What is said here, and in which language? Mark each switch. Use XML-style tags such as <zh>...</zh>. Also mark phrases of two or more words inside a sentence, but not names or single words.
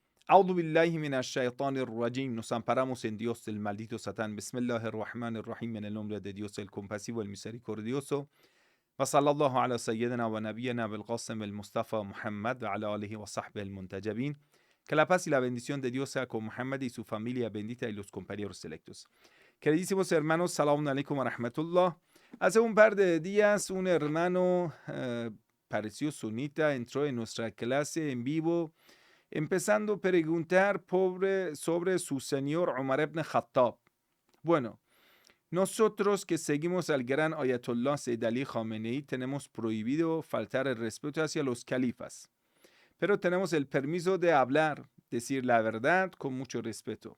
<ar>أعوذ بالله من الشيطان الرجيم.</ar> <es>Nos amparamos en Dios del maldito Satán.</es> <ar>بسم الله الرحمن الرحيم.</ar> <es>En el nombre de Dios, el compasivo, el misericordioso.</es> <ar>وصلى الله على سيدنا ونبينا أبي القاسم المصطفى محمد وعلى آله وصحبه المنتجبين.</ar> <es>Que la paz y la bendición de Dios sea con Muhammad y su familia bendita y los compañeros selectos. Queridísimos hermanos,</es> <ar>سلام عليكم ورحمة الله.</ar> <es>Hace un par de días un hermano pareció sunita, entró en nuestra clase en vivo, empezando a preguntar sobre su señor Umar ibn Khattab. Bueno, nosotros que seguimos al gran Ayatollah Sayyid Ali Khamenei tenemos prohibido faltar el respeto hacia los califas, pero tenemos el permiso de hablar, decir la verdad con mucho respeto.</es>